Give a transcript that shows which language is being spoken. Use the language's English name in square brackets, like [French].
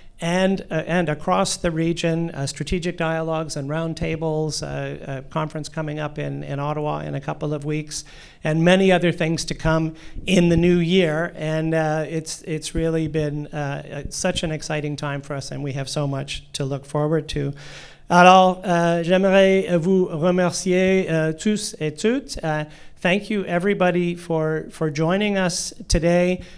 [English] and across the region, strategic dialogues and roundtables, a conference coming up in Ottawa in a couple of weeks, and many other things to come in the new year. And it's really been such an exciting time for us, and we have so much to look forward to. [French] Alors, j'aimerais vous remercier tous et toutes. [English] Thank you, everybody, for joining us today.